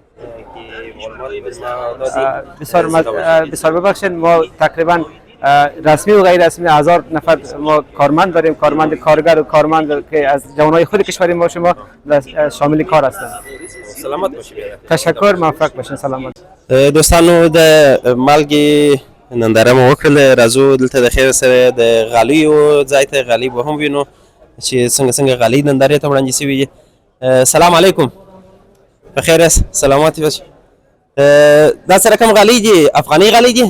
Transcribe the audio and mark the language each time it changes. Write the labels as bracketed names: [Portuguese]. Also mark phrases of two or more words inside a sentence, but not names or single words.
[Persian] بسیار ببخشید، ما تقریبا رسمی و غیر رسمی 1000 نفر ما کارمند داریم، کارمند کارگر و کارمند که از جوانای خود کشور ما شما شامل کار هستند. سلامت باشی بیادر. تشکر، موفق باشین. سلامت. [Pashto] دوستانو، د مالګې ننداره مو وکړله. راځو دلته د خیر سره د غالیو ځای ته. غالۍ به هم وینو چې څنګه غالۍ نندارې ته وړاندې شوي دي. [Arabic] سلام علیکم، [Pashto] په خیر یاست؟ [Persian] سلامت باشئ. [Pashto] دا سره کوم غالۍ دي؟ افغاني غالۍ دي؟